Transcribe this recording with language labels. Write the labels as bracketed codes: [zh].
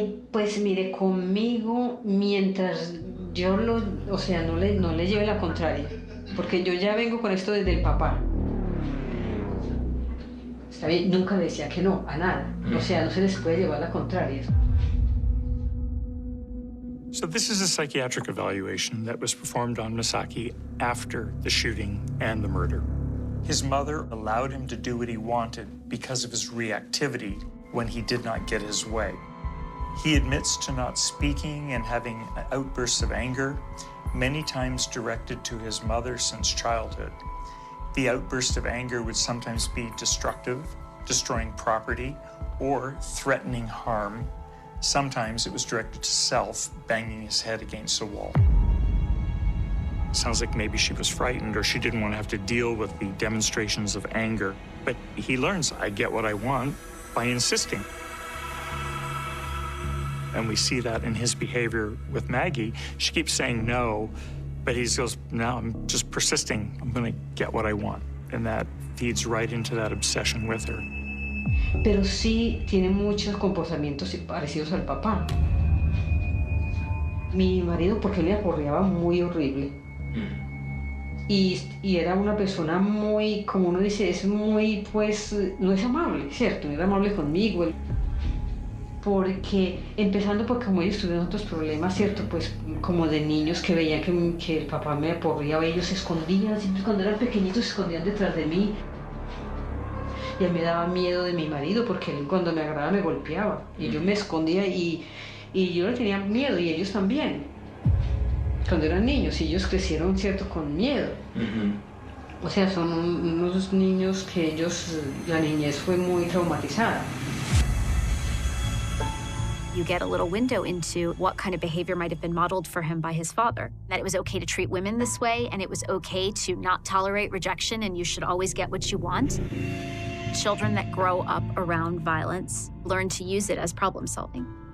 [es] Pues mire, conmigo, mientras yo o sea, no le lleve la contraria, porque yo ya vengo con esto desde el papá. Está bien, nunca le decía que no, a nada. O sea, no se les puede llevar la contraria. [en] So this is a psychiatric evaluation that was performed on Misaki after the shooting and the murder. His mother allowed him to do what he wanted because of his reactivity when he did not get his way. He admits to not speaking and having outbursts of anger, many times directed to his mother since childhood. The outburst of anger would sometimes be destructive, destroying property, or threatening harm. Sometimes it was directed to self, banging his head against a wall. Sounds like maybe she was frightened or she didn't want to have to deal with the demonstrations of anger. But he learns, I get what I want by insisting. And we see that in his behavior with Maggie. She keeps saying no, but he goes, no, I'm just persisting. I'm going to get what I want. And that feeds right into that obsession with her. [es] Pero sí tiene muchos comportamientos parecidos al papá. Mi marido, porque le aporreaba muy horrible. Y era una persona muy, como uno dice, es muy, pues, no es amable, ¿cierto? No era amable conmigo. Porque, empezando porque como ellos tuvieron otros problemas, ¿cierto? Pues, como de niños que veían que el papá me aporreaba, ellos se escondían, siempre cuando eran pequeñitos se escondían detrás de mí. Y a mí me daba miedo de mi marido porque él cuando me agarraba me golpeaba. Y yo me escondía y yo le tenía miedo y ellos también. Cuando eran niños y ellos crecieron, ¿cierto? Con miedo. O sea, son unos niños que la niñez fue muy traumatizada. [en] You get a little window into what kind of behavior might have been modeled for him by his father. That it was okay to treat women this way, and it was okay to not tolerate rejection, and you should always get what you want. Children that grow up around violence learn to use it as problem solving.